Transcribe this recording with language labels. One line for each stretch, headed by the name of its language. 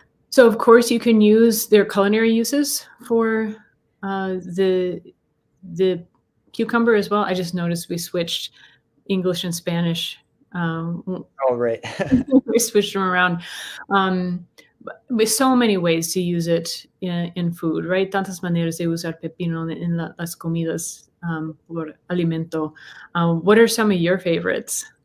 English: So of course you can use their culinary uses for the cucumber as well. I just noticed we switched English and Spanish. Oh, right. We switched them around. With so many ways to use it in food, right?
Spanish: Tantas maneras de usar pepino en las comidas por alimento.
English: What are some of your favorites?